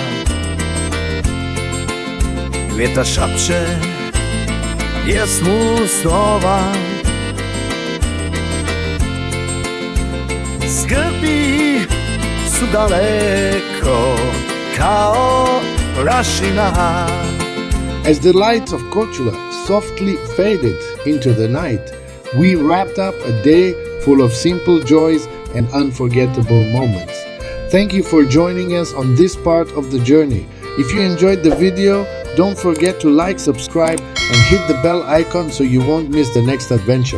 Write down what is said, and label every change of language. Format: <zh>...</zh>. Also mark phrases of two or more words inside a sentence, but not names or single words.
<hr>Vjetar šapće pjesmu snova, skrbi su daleko kao prašina.</hr> <en>As the lights of Korčula softly faded into the night, we wrapped up a day full of simple joys and unforgettable moments. Thank you for joining us on this part of the journey. If you enjoyed the video, don't forget to like, subscribe, and hit the bell icon so you won't miss the next adventure.</en>